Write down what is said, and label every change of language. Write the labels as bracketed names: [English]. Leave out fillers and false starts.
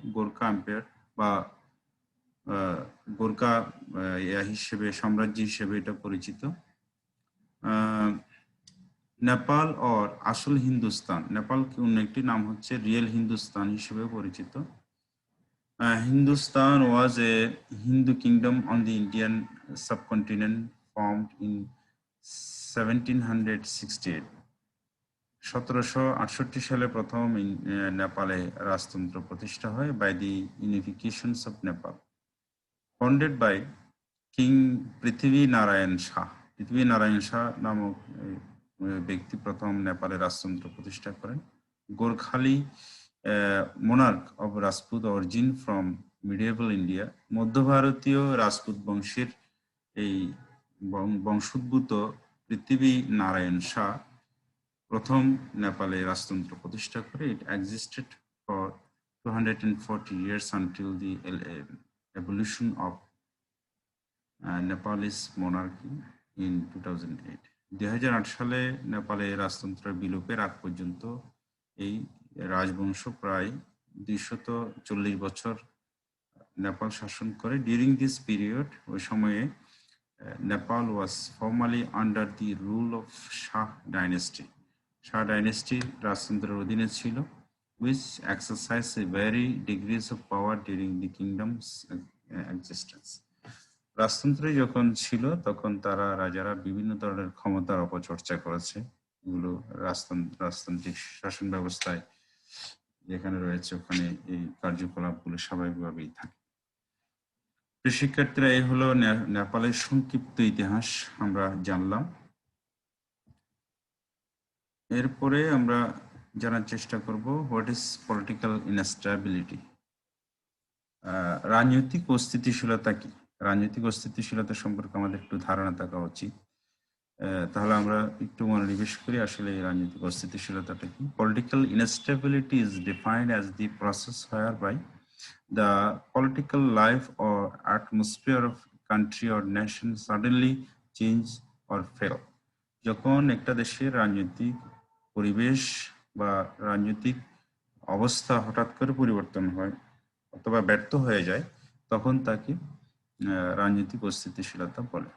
[Bangla] Gorkha empire বা গোর্খা হিসেবে, সাম্রাজ্য হিসেবে এটা পরিচিত। নেপাল অর আসল হিন্দুস্তান, নেপালকে অন্য একটি নাম হচ্ছে রিয়েল হিন্দুস্তান হিসেবে পরিচিত। [English] Hindustan was a Hindu kingdom on the Indian subcontinent formed in 1768. [Bangla] 1768 সালে প্রথম নেপালে রাজতন্ত্র প্রতিষ্ঠা হয় [English] By the unifications of Nepal, founded by king Prithvi Narayan Shah. [Bangla] পৃথিবী নারায়ণ শাহ নামক ব্যক্তি প্রথম নেপালে রাজতন্ত্র প্রতিষ্ঠা করেন। গোর্খালি [English] monarch of Rajput origin from medieval India, [Bangla] মধ্য ভারতীয় রাজপুত বংশের এই বংশোদ্ভূত পৃথিবী নারায়ণ শাহ প্রথম নেপালে রাজতন্ত্র প্রতিষ্ঠা করে। [English] It existed for 240 years until the evolution of Nepalese monarchy in 2008. [Bangla] 2008 সালে নেপালে রাজতন্ত্রের বিলোপের আগ পর্যন্ত এই রাজবংশ প্রায় 240 বছর নেপাল শাসন করে। [English] during this period, [Bangla] ওই সময়ে [English] Nepal was formally under the rule of Shah dynasty. Shah dynasty [Bangla] রাজতন্ত্রের অধীনে ছিল, [English] which exercised varied degrees of power during the kingdom's existence. [Bangla] রাজতন্ত্রে যখন ছিল তখন তারা রাজারা বিভিন্ন ধরনের ক্ষমতার অপচর্চা করেছে। এগুলো রাজতান্ত্রিক শাসন ব্যবস্থায় যেখানে রয়েছে ওখানে এই কার্যকলাপগুলো স্বাভাবিকভাবেই থাকে। শিক্ষার্থীরা, এই হলো নেপালের সংক্ষিপ্ত ইতিহাস আমরা জানলাম। এরপরে আমরা জানার চেষ্টা করব [English] What is political instability. [Bangla] রাজনৈতিক অস্থিতিশীলতা কি? রাজনৈতিক অস্থিতিশীলতা সম্পর্কে আমাদের একটু ধারণা থাকা উচিত। তাহলে আমরা একটু মনোনিবেশ করি আসলে এই রাজনৈতিক অস্থিতিশীলতাটা কি। [English] Political instability is defined as the process where by the political life or atmosphere of country or nation suddenly change or fail. [Bangla] যখন একটা দেশের রাজনৈতিক পরিবেশ বা রাজনৈতিক অবস্থা হঠাৎ করে পরিবর্তন হয় অথবা ব্যর্থ হয়ে যায়, তখন তাকে রাজনৈতিক অস্থিতিশীলতা বলে।